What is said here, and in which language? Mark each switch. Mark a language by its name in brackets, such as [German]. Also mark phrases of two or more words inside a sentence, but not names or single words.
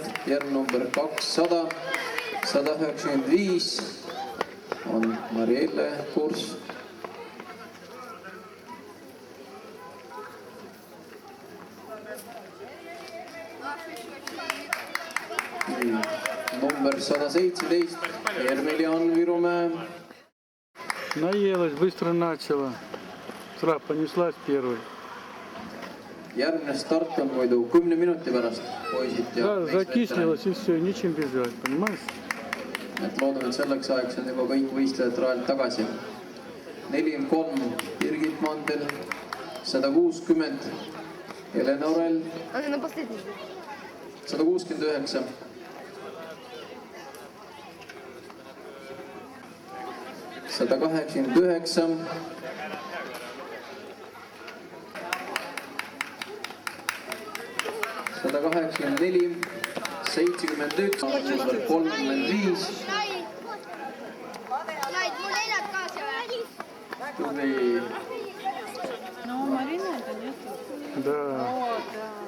[Estonian] Järg number 200, 195 on Marielle Kurs. Number 117, Ermelian Virumäe. [Russian] Наелась, быстро начала. Сразу понеслась первой. [Estonian] Järgmine start on muidu 10 minuti pärast, poisid ja [Russian] Да, закислилась и все, нечем бежать, понимаешь? [Estonian] et loodame, et selleks ajaks on juba kõik võistlejad rajalt tagasi. 43 Birgit Mandel, 160 Helena Orel, [Russian] Она на последний. [Estonian] 169 189 184 71 35 Naid, mul neljad kaasa või? tubli [Russian] Ну, у Марины это нету. Да. О, да.